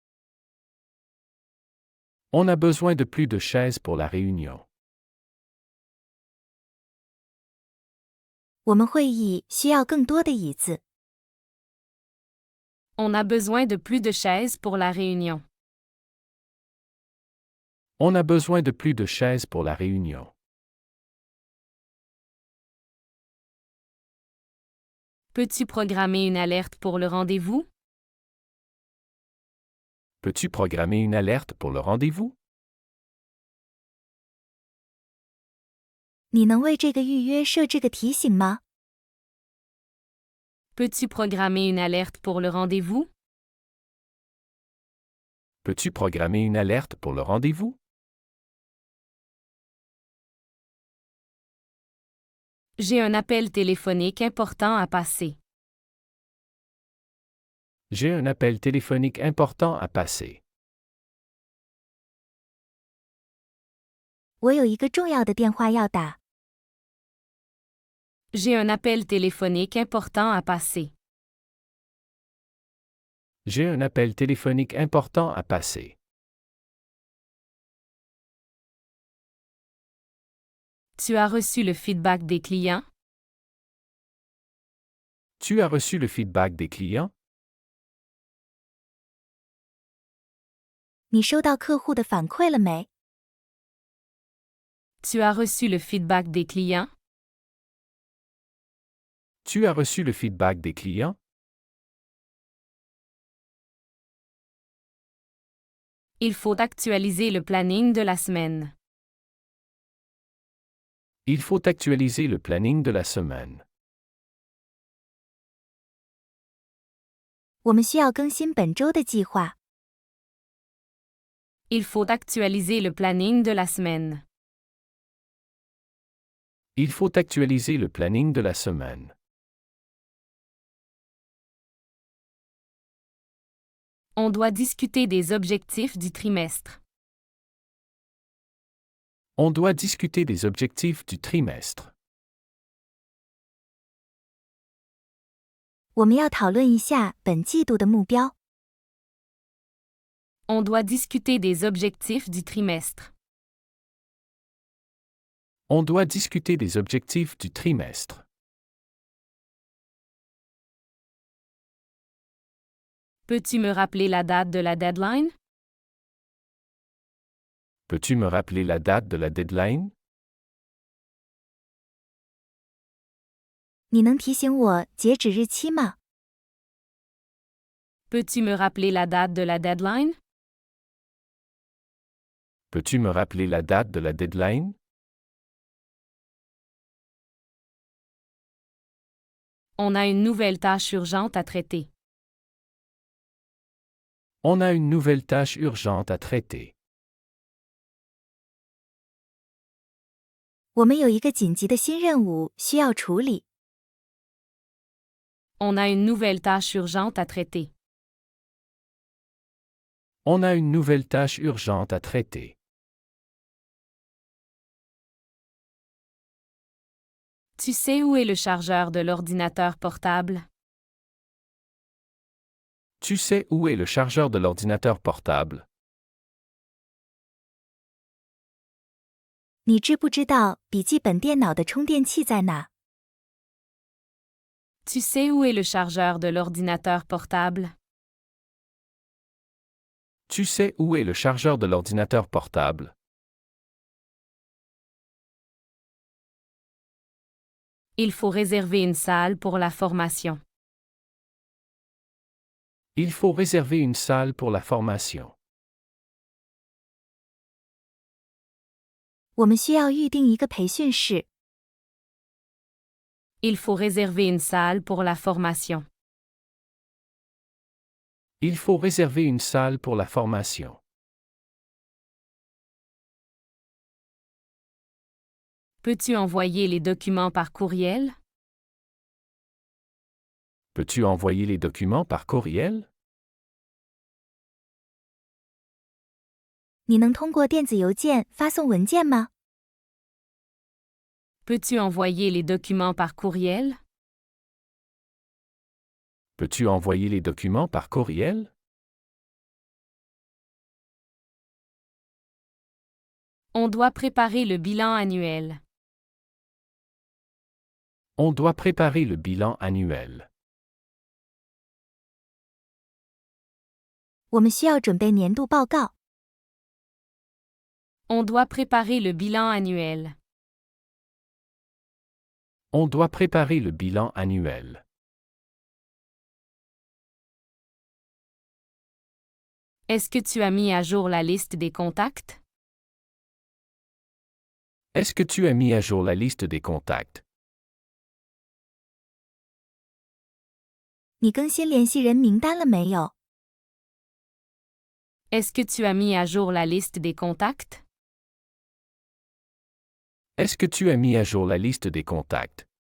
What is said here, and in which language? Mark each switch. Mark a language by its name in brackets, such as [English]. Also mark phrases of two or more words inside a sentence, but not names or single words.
[French] On a besoin de plus de chaises pour la réunion. [Chinese] 我们会议需要更多的椅子。 [French] On a besoin de plus de chaises pour la réunion. On a besoin de plus de chaises pour la réunion. Peux-tu programmer une alerte pour le rendez-vous? Peux-tu programmer une alerte pour le rendez-vous? [Chinese] 你能为这个预约设置个提醒吗？ [French] Peux-tu programmer une alerte pour le rendez-vous? Peux-tu programmer une alerte pour le rendez-vous? J'ai un appel téléphonique important à passer. J'ai un appel téléphonique important à passer. [Chinese] 我有一个重要的电话要打。 [French] J'ai un appel téléphonique important à passer. J'ai un appel téléphonique important à passer. Tu as reçu le feedback des clients? Tu as reçu le feedback des clients? [Chinese] 你收到客户的反馈了没？ [French] Tu as reçu le feedback des clients? Tu as reçu le feedback des clients? Il faut actualiser le planning de la semaine. Il faut actualiser le planning de la semaine. [Chinese] 我们需要更新本周的计划。 [French] Il faut actualiser le planning de la semaine. Il faut actualiser le planning de la semaine. On doit discuter des objectifs du trimestre. On doit discuter des objectifs du trimestre. [Chinese] 我们要讨论一下本季度的目标。 [French] On doit discuter des objectifs du trimestre. On doit discuter des objectifs du trimestre. Peux-tu me rappeler la date de la deadline? Peux-tu me rappeler la date de la deadline? [Chinese] 你能提醒我截止日期吗？ [French] Peux-tu me rappeler la date de la deadline? Peux-tu me rappeler la date de la deadline? On a une nouvelle tâche urgente à traiter. On a une nouvelle tâche urgente à traiter. [Chinese] 我们有一个紧急的新任务需要处理。 [French] On a une nouvelle tâche urgente à traiter. On a une nouvelle tâche urgente à traiter. Tu sais où est le chargeur de l'ordinateur portable? Tu sais où est le chargeur de l'ordinateur portable? [Chinese] 你知不知道笔记本电脑的充电器在哪？ [French] Tu sais où est le chargeur de l'ordinateur portable? Tu sais où est le chargeur de l'ordinateur portable? Il faut réserver une salle pour la formation. Il faut réserver une salle pour la formation. [Chinese] 我们需要预定一个培训室。 [French] Il faut réserver une salle pour la formation. Il faut réserver une salle pour la formation. Peux-tu envoyer les documents par courriel? Peux-tu envoyer les documents par courriel? [Chinese] 你能通过电子邮件发送文件吗？ [French] Peux-tu envoyer les documents par courriel? Peux-tu envoyer les documents par courriel? On doit préparer le bilan annuel. On doit préparer le bilan annuel. [Chinese] 我们需要准备年度报告。 [French] On doit préparer le bilan annuel. On doit préparer le bilan annuel. Est-ce que tu as mis à jour la liste des contacts? Est-ce que tu as mis à jour la liste des contacts? [Chinese] 你更新联系人名单了没有？ [French] Est-ce que tu as mis à jour la liste des contacts? Est-ce que tu as mis à jour la liste des contacts?